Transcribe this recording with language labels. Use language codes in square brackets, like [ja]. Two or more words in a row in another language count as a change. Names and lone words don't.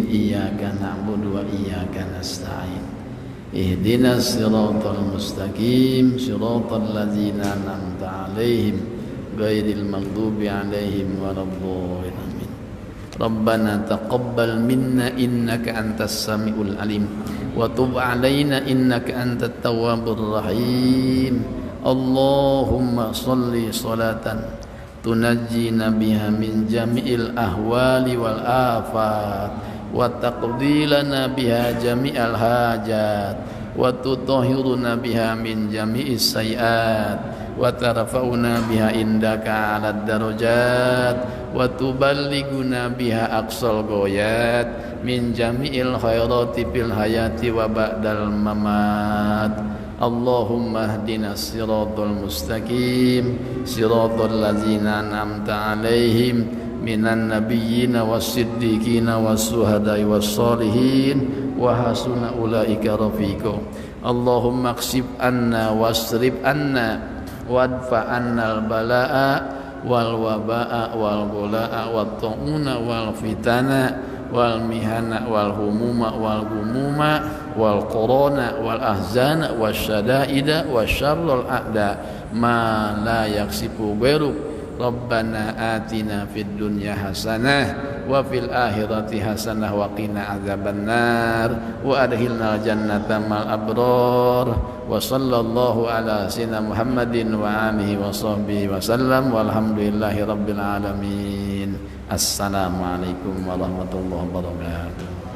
[ar] إياك نعبد وإياك نستعين اهدنا الصراط المستقيم صراط الذين أنعمت عليهم غير المغضوب عليهم ولا الضالين. ربنا تقبل منا إنك أنت السميع العليم وتب علينا إنك أنت التواب الرحيم. اللهم صل صلاة تنجينا بها من جميع الأهوال والآفات وتقضي لنا بها جميع الحاجات وتطهرنا بها من جميع السيئات وترفعنا بها عندك على الدرجات وتبلغنا بها أقصى الغايات من جميع الخيرات في الحياة وبعد الممات. اللهم اهدنا الصراط المستقيم صراط الذين أنعمت عليهم من النبيين والصديقين والشهداء والصالحين وحسن أولئك رفيقا. اللهم اكشف عنا واصرف عنا وادفع عنا البلاء والوباء والغلاء والطاعون والفتن والمحن والهموم والغموم والكورونا والأحزان والشدائد وشر الأعداء ما لا يكشفه غيرك. ربنا آتنا في الدنيا حسنة وفي الآخرة حسنة وقنا عذاب النار وأدخلنا الجنة مع الأبرار وصلى الله على سيدنا محمد وآله وصحبه وسلم والحمد لله رب العالمين. السلام عليكم ورحمة الله وبركاته.